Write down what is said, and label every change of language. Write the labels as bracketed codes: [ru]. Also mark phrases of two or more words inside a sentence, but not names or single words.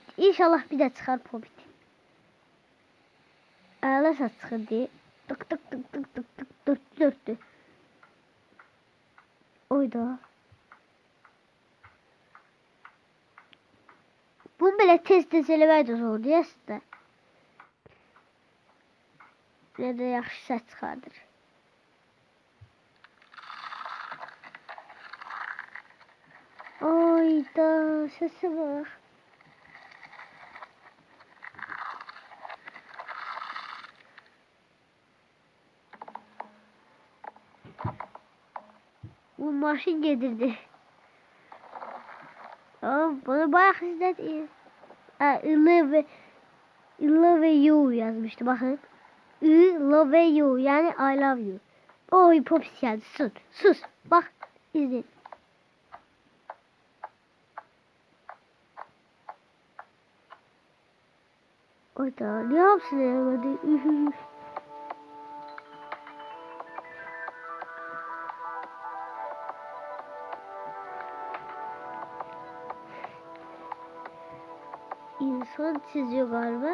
[tr] İnşallah bir de çıkar Popit. Eğer çıkar diye. Tık tık tık tık tık tık dörttü. [az] Oyda. Bu böyle tez eləmək də zor deyəsən. Ne de yaxşı səs çıxardır. Oyda səsə bax. Bu maşın gedirdi. [tr] Tamam bunu bayağı izledi. [en] I love you [tr] yazmıştı bakın. [en] I love you yani I love you. [tr] Oy Popis geldi sus. Sus bak izle. Oyda ne yapsın ya hadi. İnsan çiziyor galiba.